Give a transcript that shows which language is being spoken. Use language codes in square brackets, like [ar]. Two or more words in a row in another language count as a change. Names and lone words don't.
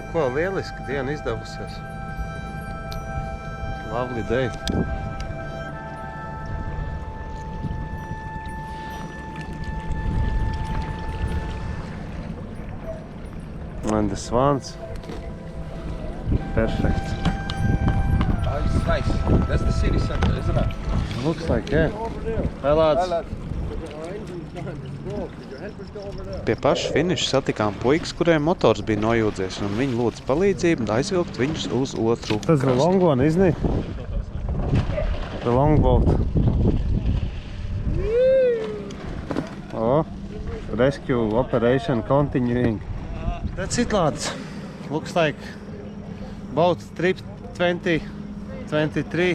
[lv] lieliski, diena izdevusies. [en] Lovely day. And the swans. Perfect. Oh, it's nice. That's the city center, isn't it? Looks like, yeah. Hi, lads. [lv] Pie paša finiša satikām puikas, kuriem motors bija nojūdzies, un viņi lūdza palīdzību aizvilkt viņus uz otru [en] That's the long one, isn't it? The long boat. Oh, rescue operation continuing. That's it, lads. Looks like boat trip 2023.